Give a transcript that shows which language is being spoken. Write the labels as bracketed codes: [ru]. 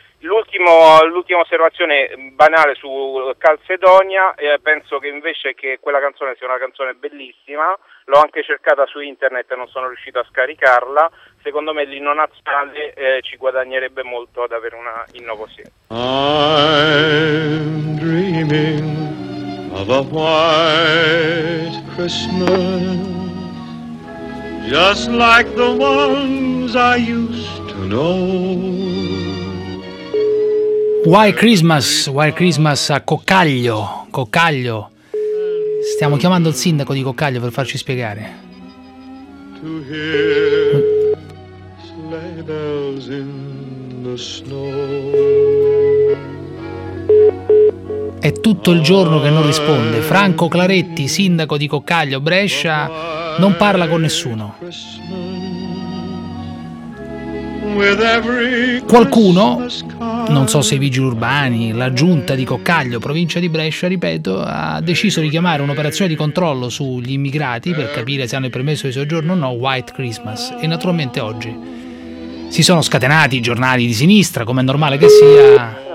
[it] L'ultima osservazione banale su Calcedonia, penso che invece che quella canzone sia una canzone bellissima, l'ho anche cercata su internet e non sono riuscito a scaricarla, secondo me l'inno nazionale ci guadagnerebbe molto ad avere una inno così. [en] I'm dreaming of a white Christmas just like the ones I used to know. [it] White Christmas a Coccaglio, stiamo chiamando il sindaco di Coccaglio per farci spiegare. [en] To hear sleigh bells in the snow. [it] È tutto il giorno che non risponde. Franco Claretti, sindaco di Coccaglio, Brescia, non parla con nessuno. Qualcuno, non so se i vigili urbani, la giunta di Coccaglio, provincia di Brescia, ripeto, ha deciso di chiamare un'operazione di controllo sugli immigrati per capire se hanno il permesso di soggiorno o no, White Christmas, e naturalmente oggi si sono scatenati i giornali di sinistra, come è normale che sia.